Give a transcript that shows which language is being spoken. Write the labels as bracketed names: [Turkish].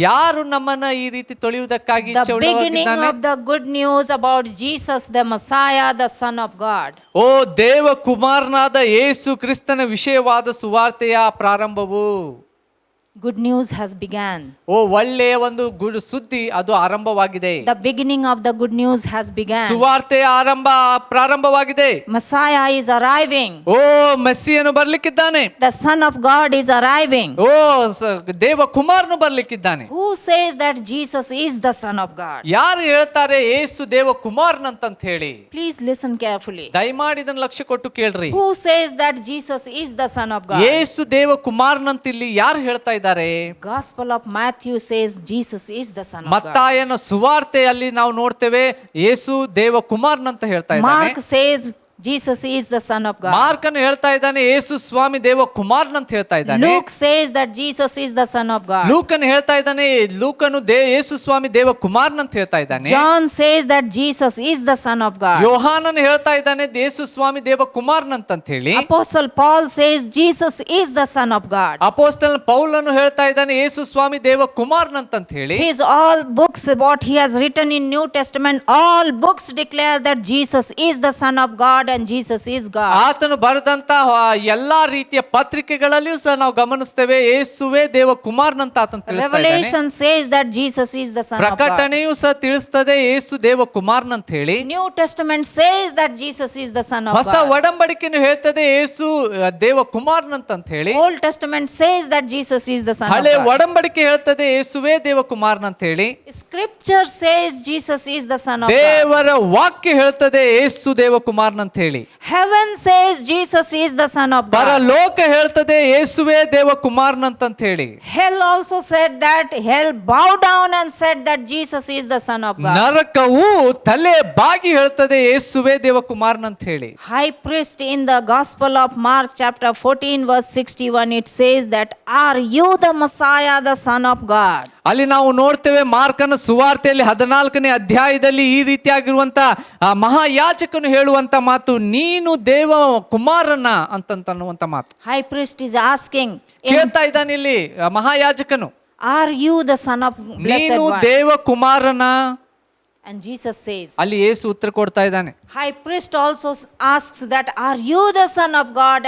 [Kannada] ಯಾರು ನಮ್ಮನ್ನ ಈ ರೀತಿ ತೊಳೆಯುವುದಕ್ಕಾಗಿ ಇಚ್ಛೆ [English] The beginning [Kannada] ಉಳ್ಳವನಾಗಿದ್ದಾನೆ? [English] of the good news about Jesus, the Messiah, the Son of God. [Kannada] ಓ ದೇವ ಕುಮಾರನಾದ ಯೇಸು ಕ್ರಿಸ್ತನ ವಿಷಯವಾದ ಸುವಾರ್ತೆಯ ಪ್ರಾರಂಭವು. [English] Good news has begun. [Kannada] ಓ ಒಳ್ಳೆಯ ಒಂದು ಸುದ್ದಿ ಅದು ಆರಂಭವಾಗಿದೆ. [English] The beginning of the good news has begun. [Kannada] ಸುವಾರ್ತೆಯ ಪ್ರಾರಂಭವಾಗಿದೆ. [English] Messiah is arriving. [Kannada] O ಮೆಸ್ಸಿಯನು ಬರ್ಲಿಕ್ಕಿದ್ದಾನೆ. [English] The Son of God is arriving. [Kannada] ಓ ದೇವ ಕುಮಾರನು ಬರ್ಲಿಕ್ಕಿದ್ದಾನೆ. [English] Who says that Jesus is the Son of God? [Kannada] ಯಾರು ಹೇಳ್ತಾರೆ ಯೇಸು ದೇವ ಕುಮಾರನಂತ ಹೇಳಿ? [English] Please listen carefully. [Kannada] ದಯಮಾಡಿ ಇದನ್ನ ಲಕ್ಷ್ಯ ಕೊಟ್ಟು ಕೇಳ್ರಿ. [English] Who says that Jesus is the Son of God? [Kannada] ಯೇಸು ದೇವ ಕುಮಾರನಂತ ಇಲ್ಲಿ ಯಾರು ಹೇಳ್ತಾ ಇದ್ದಾರೆ? [English] Gospel of Matthew says Jesus is the Son of God. [Kannada] ಮತ್ತಾಯನ ಸುವಾರ್ತೆಯಲ್ಲಿ ನಾವು ನೋಡ್ತೇವೆ ಯೇಸು ದೇವ ಕುಮಾರನಂತ ಹೇಳ್ತಾ ಇದ್ದಾನೆ. [English] Mark says Jesus is the Son of God. [Kannada] ಮಾರ್ಕನು ಹೇಳ್ತಾ ಇದ್ದಾನೆ ಯೇಸು ಸ್ವಾಮಿ ದೇವ ಕುಮಾರನಂತ ಹೇಳ್ತಾ ಇದ್ದಾನೆ. [English] Luke says that Jesus is the Son of God. [Kannada] ಲೂಕನು ಹೇಳ್ತಾ ಇದ್ದಾನೆ ಲೂಕನು ಯೇಸು ಸ್ವಾಮಿ ದೇವ ಕುಮಾರನಂತ ಹೇಳ್ತಾ ಇದ್ದಾನೆ. [English] John says that Jesus is the Son of God. [Kannada] ಯೋಹಾನನು ಹೇಳ್ತಾ ಇದ್ದಾನೆ ಯೇಸು ಸ್ವಾಮಿ ದೇವ ಕುಮಾರನಂತ ಹೇಳಿ. [English] Apostle Paul says Jesus is the Son of God. [Kannada] ಅಪೊಸ್ತಲ ಪೌಲನು ಹೇಳ್ತಾ ಇದ್ದಾನೆ ಯೇಸು ಸ್ವಾಮಿ ದೇವ ಕುಮಾರನಂತ ಹೇಳಿ. [English] His all books, what he has written in New Testament, all books declare that Jesus is the Son of God and Jesus is God. [Kannada] ಆತನು ಬರೆದಂತ ಎಲ್ಲಾ ರೀತಿಯ ಪತ್ರಿಕೆಗಳಲ್ಲಿಯೂ ಸಹ ನಾವು ಗಮನಿಸ್ತೇವೆ ಯೇಸುವೇ ದೇವಕುಮಾರನಂತ ಆತನು ತಿಳಿಸ್ತಾ ಇದ್ದಾನೆ. [English] Revelation says that Jesus is the Son of God. [Kannada] ಪ್ರಕಟಣೆಯೂ ಸಹ ತಿಳಿಸ್ತದೆ ಯೇಸು ದೇವಕುಮಾರನಂತ ಹೇಳಿ. [English] New Testament says that Jesus is the Son of [Kannada] ಹೊಸ [English] God. [Kannada] ಒಡಂಬಡಿಕೆಯನ್ನು ಹೇಳ್ತದೆ ಯೇಸು ದೇವಕುಮಾರನಂತ ಹೇಳಿ. [English] Old Testament says that Jesus is the Son of [Kannada] ಹಳೆ [English] God. [Kannada] ಒಡಂಬಡಿಕೆ ಹೇಳ್ತದೆ ಯೇಸುವೇ ದೇವಕುಮಾರನಂತ ಹೇಳಿ. [English] Scripture says Jesus is the Son of God. [Kannada] ದೇವರ ವಾಕ್ಯ ಹೇಳ್ತದೆ ಯೇಸು ದೇವಕುಮಾರನಂತ ಹೇಳಿ. [English] Heaven says Jesus is the Son of God. [Kannada] ಪರಲೋಕ ಹೇಳ್ತದೆ ಯೇಸುವೇ ದೇವಕುಮಾರನಂತ ಹೇಳಿ. [English] Hell also said that. Hell bowed down and said that Jesus is the Son of God. [Kannada] ನರಕವು ತಲೆ ಬಾಗಿ ಹೇಳ್ತದೆ ಯೇಸುವೇ ದೇವಕುಮಾರನಂತ ಹೇಳಿ. [English] High priest in the Gospel of Mark chapter 14 verse 61 it says that are you the Messiah, the Son of God? [Kannada] ಅಲ್ಲಿ ನಾವು ನೋಡ್ತೇವೆ ಮಾರ್ಕನ ಸುವಾರ್ತೆಯಲ್ಲಿ 14ನೇ ಅಧ್ಯಾಯದಲ್ಲಿ ಈ ರೀತಿಯಾಗಿರುವಂತ ಮಹಾಯಾಜಕನು ಹೇಳುವಂತ ಮಾತು, ನೀನು ದೇವ ಕುಮಾರನ ಅಂತನ್ನುವಂತ ಮಾತು. [English] High priest is asking, [Kannada] ಕೇಳ್ತಾ ಇದ್ದಾನೆ ಇಲ್ಲಿ ಮಹಾಯಾಜಕನು, [English] are you the Son of Blessed [Kannada] ನೀನು [English] One? [Kannada] ದೇವ ಕುಮಾರನ? [English] And Jesus says, [Kannada] ಅಲ್ಲಿ ಯೇಸು ಉತ್ತರ ಕೊಡ್ತಾ ಇದ್ದಾನೆ. [English] High priest also asks that are you the Son of God?